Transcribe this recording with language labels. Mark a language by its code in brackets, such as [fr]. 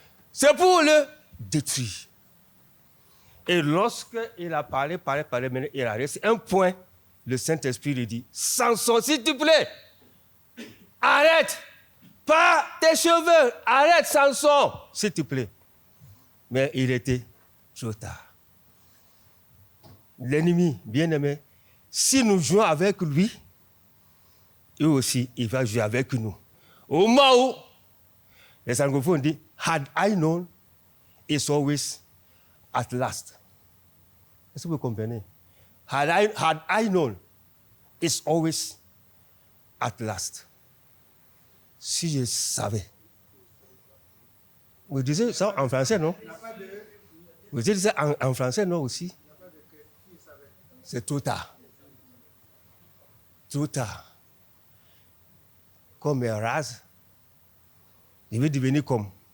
[fr] C'est pour le détruire. Et lorsqu'il a parlé, maintenant, il a resté un point, le Saint-Esprit lui dit, Samson, s'il te plaît, arrête, pas tes cheveux, arrête Samson, s'il te plaît. Mais il était trop tard. L'ennemi, bien-aimé, si nous jouons avec lui, lui aussi, il va jouer avec nous. Au moment où les anglophones disent, [en] had I known, it's always at last. [fr] Est-ce que vous comprenez? [en] Had I known, it's always at last. [fr] Si je savais. Vous disiez ça en français, non? Vous disiez ça en français, non, aussi? C'est trop tard. Trop tard. Comme un rase, il veut devenir comme.